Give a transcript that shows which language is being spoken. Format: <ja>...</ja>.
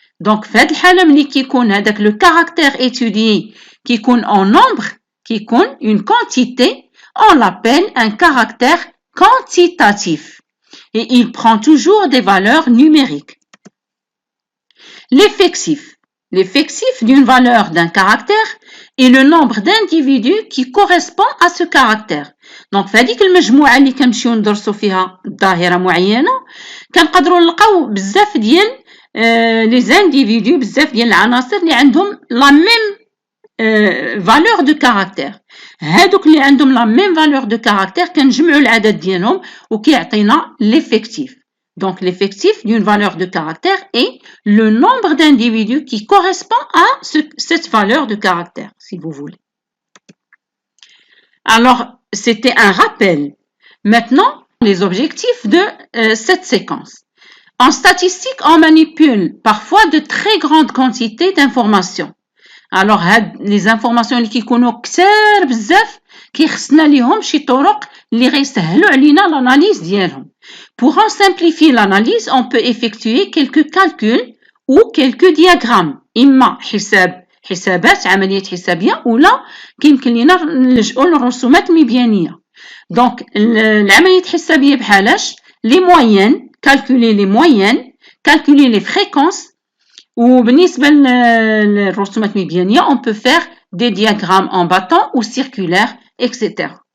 <fr>Donc</fr> <ar>في هذه الحالة ملي كيكون هذاك</ar> <fr>le caractère étudié كيكون en nombre كيكون une quantité, on l'appelle un caractère quantitatif et il prend toujours des valeurs numériques. L'effectif d'une valeur d'un caractère est le nombre d'individus qui correspond à ce caractère.</fr> <ar>Donc في هذيك المجموعة اللي كنمشيو ندرسو فيها ظاهرة معينة كنقدروا نلقاو بزاف ديال</ar> <fr>لي زانديفيدو،</fr> <ar>بزاف ديال العناصر اللي عندهم</ar> <fr>لا ميم valeur de caractère.</fr> <ar>هادوك اللي عندهم</ar> <fr>لا ميم valeur de caractère</fr> <ar>كنجمعوا العدد ديالهم وكيعطينا l'effectif.</ar> <fr>Donc l'effectif d'une valeur de caractère est le nombre d'individus qui correspond à cette valeur de caractère, si vous voulez. Alors, c'était un rappel. Maintenant, les objectifs de cette séquence. En statistique, on manipule parfois de très grandes quantités d'informations.</fr> <ar>Alors,</ar> <fr>les informations</fr> <ar>اللي كيكونوا كثار بزاف كيخصنا ليهم شي طرق اللي غيسهلوا علينا l'analyse ديالهم.</ar> <fr>Pour en simplifier l'analyse, on peut effectuer quelques calculs ou quelques diagrammes.</fr> <ar>إما حسابات عملية حسابية ولا كيمكن لينا نلجؤوا للرسومات مبيانية.</ar> <fr>Donc</fr> <ar>العملية الحسابية بحالاش</ar> <fr>les moyennes, calculer les moyennes, calculer les fréquences.</fr> <ar>وبالنسبة للرسومات مبيانية</ar> <fr>on peut faire des diagrammes en bâton ou circulaires, etc.</fr>